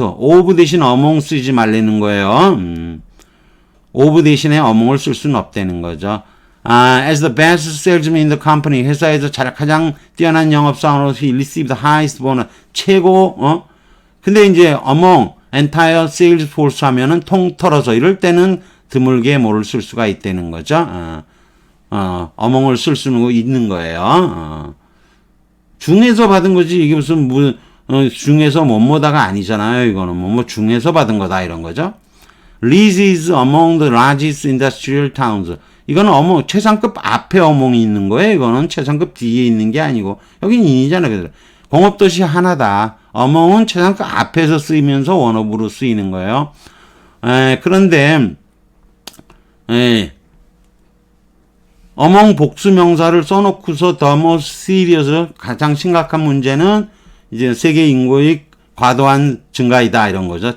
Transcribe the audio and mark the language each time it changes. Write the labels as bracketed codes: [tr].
[ko] of 대신 among 쓰지 말라는 거예요. of 대신에 among을 쓸 수는 없다는 거죠. [en] As the best salesman in the company, [ko] 회사에서 가장 뛰어난 영업사원으로 [en] he received the highest bonus. [ko] 최고, 근데 이제 among, entire sales force 하면은 통틀어서 이럴 때는 드물게 뭐를 쓸 수가 있다는 거죠. among을 쓸 수는 있는 거예요. 중에서 받은 거지, 이게 무슨, 중에서 뭐뭐다가 아니잖아요. 이거는 뭐 중에서 받은 거다, 이런 거죠. [en] Leeds is among the largest industrial towns. [ko] 이거는 최상급 앞에 어몽이 있는 거예요. 이거는 최상급 뒤에 있는 게 아니고, 여긴 인이잖아요. 공업도시 하나다. 어몽은 최상급 앞에서 쓰이면서 원어브로 쓰이는 거예요. 그런데, 어몽 복수명사를 써놓고서 the most serious, 가장 심각한 문제는 이제 세계 인구의 과도한 증가이다, 이런 거죠.